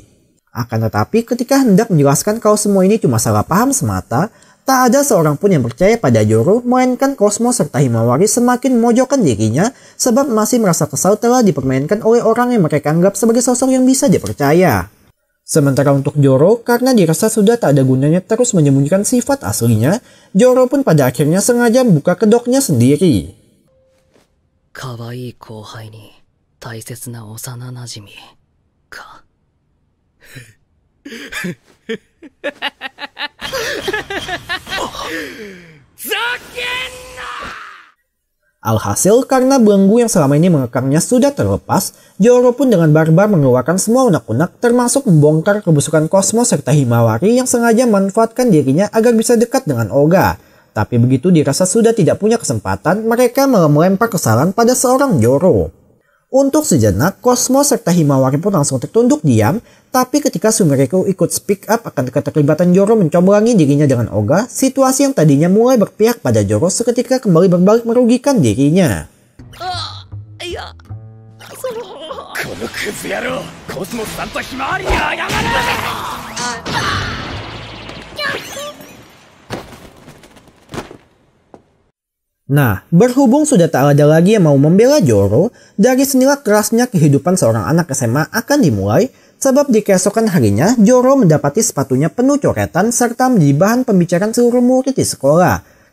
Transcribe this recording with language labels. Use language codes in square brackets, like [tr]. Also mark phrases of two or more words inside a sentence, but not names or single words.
[id] Akan tetapi, ketika hendak menjelaskan kalau semua ini cuma salah paham semata, tak ada seorang pun yang percaya pada Joro, melainkan Cosmos serta Himawari semakin memojokkan dirinya sebab masih merasa kesal telah dipermainkan oleh orang yang mereka anggap sebagai sosok yang bisa dipercaya. Sementara untuk Joro, karena dirasa sudah tak ada gunanya terus menyembunyikan sifat aslinya, Joro pun pada akhirnya sengaja membuka kedoknya sendiri. [ja] 可愛い後輩に大切な幼馴染か。ざけんな！ [id] Alhasil karena belenggu yang selama ini mengekangnya sudah terlepas, Joro pun dengan barbar mengeluarkan semua unek-unek termasuk membongkar kebusukan Cosmos serta Himawari yang sengaja memanfaatkan dirinya agar bisa dekat dengan Oga. Tapi begitu dirasa sudah tidak punya kesempatan, mereka malah melempar kesalahan pada seorang Joro. Untuk sejenak, Cosmos serta Himawari pun langsung tertunduk diam, tapi ketika Sumireko ikut [en] speak up [id] akan keterlibatan Joro mencomblangi dirinya dengan Oga, situasi yang tadinya mulai berpihak pada Joro seketika kembali berbalik merugikan dirinya. [ja] このクズ野郎、コスモスさんとひまわりに謝る！ [id] Nah, berhubung sudah tak ada lagi yang mau membela Joro, dari sinilah kerasnya kehidupan seorang anak SMA akan dimulai, sebab di keesokan harinya Joro mendapati sepatunya penuh coretan serta menjadi bahan pembicaraan seluruh murid di sekolah.